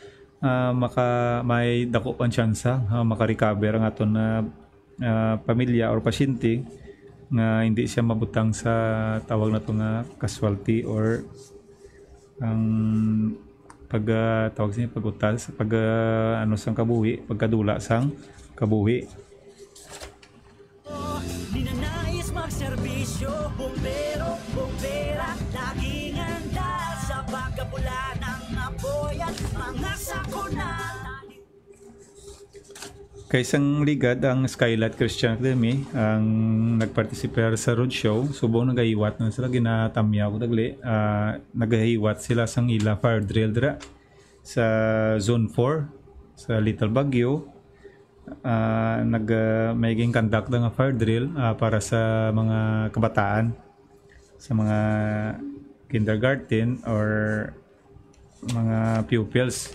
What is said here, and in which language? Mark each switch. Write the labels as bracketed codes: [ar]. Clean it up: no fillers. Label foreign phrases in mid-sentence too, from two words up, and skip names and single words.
[hil] may dako pang tsansa maka-recover ang aton na pamilya or pasyente nga hindi siya mabutang sa tawag na to nga casualty or ang tawag siya pag-utas ano sang kabuhi, pagkadula sang kabuhi. [tl] Ninanais magserbisyo, bumbero, bumbera, laging handa sa pagkapula ng apoy at mga sakuna. [hil] Kaisang ligad ang Skylight Christian Academy ang nagpartisipar sa roadshow. Subong nagahiwat na sila, ginatamyaw dagli. Nagahiwat sila sang ila [en] fire drill [hil] dira sa Zone 4 sa Little Baguio. Maging conduct nga [en] fire drill [hil] para sa mga kabataan, sa mga kindergarten or mga pupils.